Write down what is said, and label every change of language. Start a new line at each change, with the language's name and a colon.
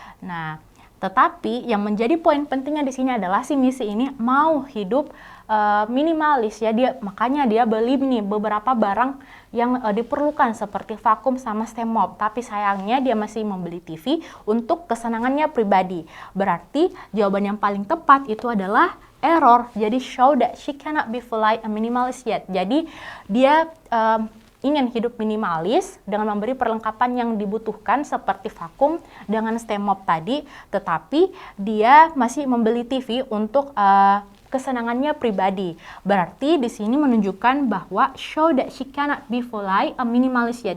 Indonesian: Nah, tetapi yang menjadi poin pentingnya di sini adalah si misi ini mau hidup minimalis ya, makanya dia beli nih beberapa barang yang diperlukan seperti vakum sama steam mop. Tapi sayangnya dia masih membeli TV untuk kesenangannya pribadi. Berarti jawaban yang paling tepat itu adalah error. Jadi
English: show that she cannot be fully a minimalist yet.
Indonesian: Jadi dia ingin hidup minimalis dengan memberi perlengkapan yang dibutuhkan seperti vakum dengan steam mop tadi, tetapi dia masih membeli TV untuk kesenangannya pribadi. Berarti di sini menunjukkan bahwa
English: show that she cannot be fully a minimalist yet.